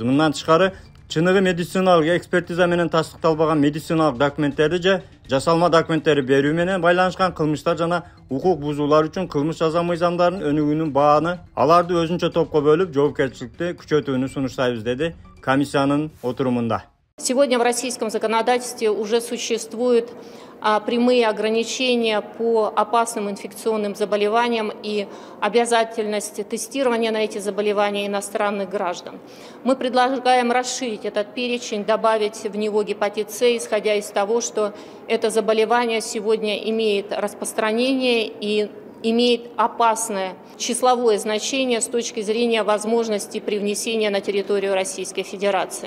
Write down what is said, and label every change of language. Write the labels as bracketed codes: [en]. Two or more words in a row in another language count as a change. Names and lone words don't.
[ky] Мындан тышкары, чыныгы медициналык экспертиза менен тастыкталбаган медициналык документтерди же жасалма документтери берүү менен байланышкан кылмыштар жана укук бузуулар үчүн кылмыш жаза мыйзамдарынын өнүгүүнүн бааны аларды өзүнчө топко бөлүп жоопкерчиликти күчөтүүнү сунуштайбыз, деди комиссиянын отурумунда. [ru] Сегодня в российском законодательстве уже существуют прямые ограничения по опасным инфекционным заболеваниям и обязательность тестирования на эти заболевания иностранных граждан. Мы предлагаем расширить этот перечень, добавить в него гепатит С, исходя из того, что это заболевание сегодня имеет распространение и имеет опасное числовое значение с точки зрения возможности привнесения на территорию Российской Федерации.